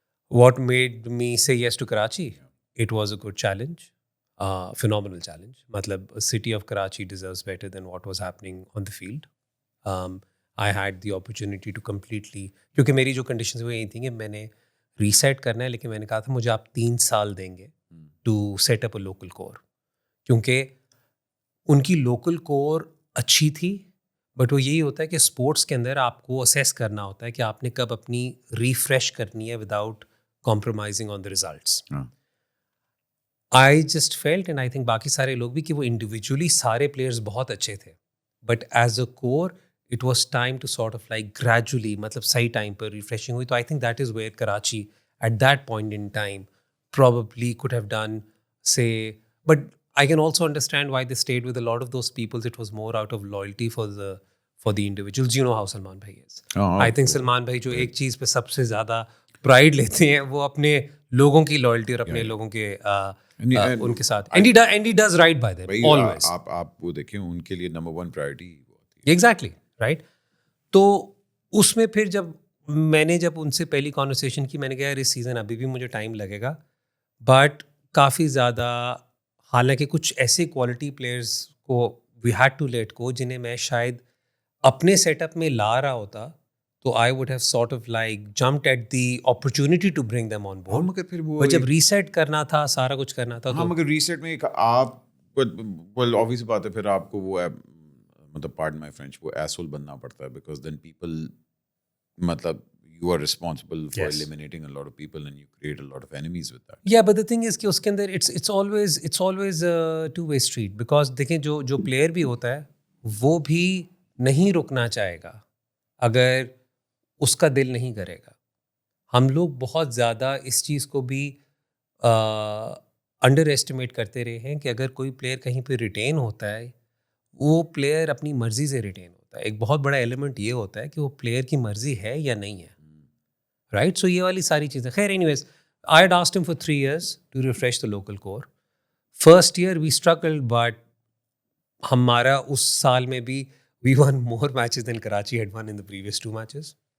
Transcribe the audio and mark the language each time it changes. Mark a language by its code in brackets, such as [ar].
[en] What made me say yes to Karachi? It was a good challenge, phenomenal challenge. Matlab, city of Karachi deserves better than what was happening on the field. I had the opportunity to completely, [ur] کیونکہ میری جو conditions وہ یہی تھیں کہ میں نے reset کرنا ہے, لیکن میں نے کہا تھا مجھے آپ 3 سال دیں گے [en] to set up a local core, [ur] کیونکہ ان کی لوکل کور اچھی تھی, بٹ وہ یہی ہوتا ہے کہ اسپورٹس کے اندر آپ کو اسیس کرنا ہوتا ہے کہ آپ نے کب اپنی ریفریش کرنی ہے [en] Without compromising on the results. I just felt, and I think [ur] باقی سارے لوگ بھی, کہ وہ انڈیویجولی سارے پلیئرز بہت اچھے تھے, [en] but as a core it was time to sort of like gradually, [ur] مطلب صحیح ٹائم پر ریفریشنگ ہوئی. تو [en] I think that is where Karachi at that point in time probably could have done, say, but I can also understand why they stayed with a lot of those people. It was more out of loyalty for the individuals. You know how Salman bhai is. I think Salman bhai [ur] جو ایک چیز پہ سب سے زیادہ pride لیتے ہیں وہ اپنے لوگوں کی لائلٹی اور اپنے لوگوں کے ان کے ساتھ, [en] and he does right by them always. [ur] آپ وہ دیکھیں ان کے لیے نمبر 1 پرائرٹی. [en] Exactly right. [ur] تو اس میں پھر جب ان سے پہلی کانورسیشن کی, میں نے کہا یار اس سیزن ابھی بھی مجھے ٹائم لگے گا, بٹ کافی زیادہ, حالانکہ کچھ ایسے کوالٹی پلیئرز کو [en] we had to let go [ur] جنہیں میں شاید اپنے سیٹ اپ میں لا رہا ہوتا, تو [en] I would have sort of like jumped at the opportunity to bring them on board. [ur] مگر پھر وہ جب ریسیٹ کرنا تھا, سارا کچھ کرنا تھا, مگر ریسیٹ میں آپ [en] obvious [ur] بات ہے, پھر آپ کو وہ مطلب [en] pardon my French, وہ asshole [ur] بننا پڑتا ہے, [en] because then people مطلب you are responsible for eliminating a lot of people and you create a lot of enemies with that. Yeah, but the thing is [ur] کہ اس کے اندر [en] it's always a two-way street, because [ur] دیکھیں جو player بھی ہوتا ہے وہ بھی نہیں رکنا چاہے گا اگر اس کا دل نہیں کرے گا. ہم لوگ بہت زیادہ اس چیز کو بھی انڈر ایسٹیمیٹ کرتے رہے ہیں کہ اگر کوئی پلیئر کہیں پہ ریٹین ہوتا ہے, وہ پلیئر اپنی مرضی سے ریٹین ہوتا ہے. ایک بہت بڑا ایلیمنٹ یہ ہوتا ہے کہ وہ پلیئر کی مرضی ہے یا نہیں ہے, رائٹ. سو یہ والی ساری چیزیں. [en] خیر anyways, I had asked him for 3 years to refresh the local core. First year we struggled, but [ur] ہمارا اس سال میں بھی [en] we won more matches than Karachi had won in the previous 2 matches.